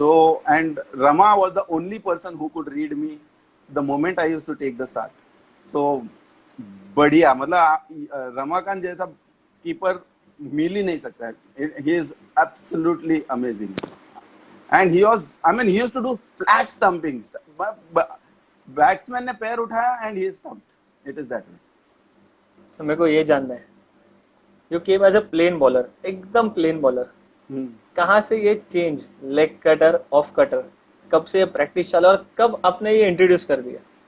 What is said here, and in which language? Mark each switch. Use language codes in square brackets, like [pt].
[en] So, and Rama was the only person who could read me the moment I used to take the start. [hi] So, बढ़िया, मतलब रमाकांत जैसा keeper मिल ही नहीं सकता है. [en] He is absolutely amazing. And he used to do flash stumping. [hi] Batsman ने पैर उठाया [en] and he stumped. It is that way. [hi] Sir मेरे को ये जानना है, [en] you came as a plain bowler, [hi] एकदम प्लेन बॉलर, कहाँ से ये change leg cutter off cutter, कब से ये प्रैक्टिस चला और कब आपने ये इंट्रोड्यूस कर दिया?